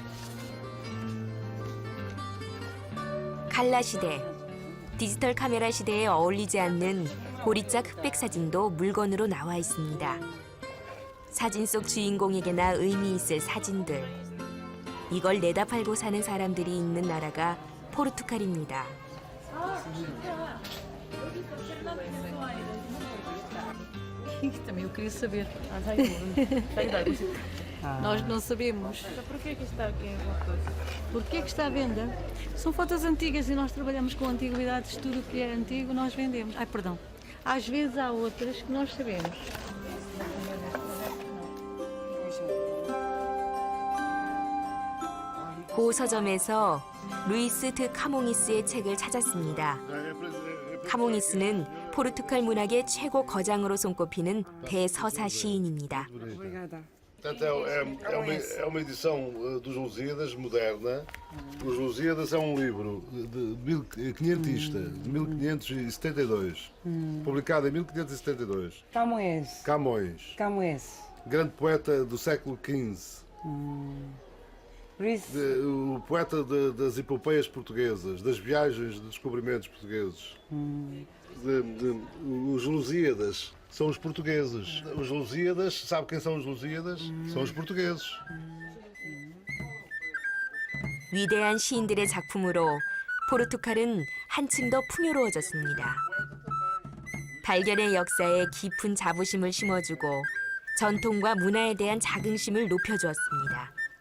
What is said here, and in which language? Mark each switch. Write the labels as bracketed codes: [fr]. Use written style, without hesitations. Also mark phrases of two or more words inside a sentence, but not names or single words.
[ko] 칼라 시대, 디지털 카메라 시대에 어울리지 않는 보리짝 흑백 사진도 물건으로 나와 있습니다. 사진 속 주인공에게나 의미 있을 사진들. 이걸 내다 팔고 사는 사람들이 있는 나라가 포르투갈입니다. [pt] Também eu queria saber. Nós não sabemos. Porquê que está aqui uma coisa? Porquê que está à venda? São fotos antigas e nós trabalhamos com antiguidades, tudo o que é antigo nós vendemos. Ai, perdão. Às vezes há outras que nós sabemos. [ko] 고 서점에서 루이스 드 카몽이스의 책을 찾았습니다. 카몽이스는 포르투갈 문학의 최고 거장으로 손꼽히는 대서사 시인입니다. [pt] Portanto, é uma edição dos Lusíadas moderna. Os Lusíadas é um livro de quinhentista, de 1572, publicado em 1572. Camões, grande poeta do século XV. O poeta das epopeias portuguesas, das viagens de descobrimentos portugueses. Os Lusíadas são os portugueses. Os Lusíadas, sabe quem são os Lusíadas? São os portugueses. [ko] 위대한 시인들의 작품으로 포르투갈은 한층 더 풍요로워졌습니다. 발견의 역사에 깊은 자부심을 심어주고 전통과 문화에 대한 자긍심을 높여주었습니다.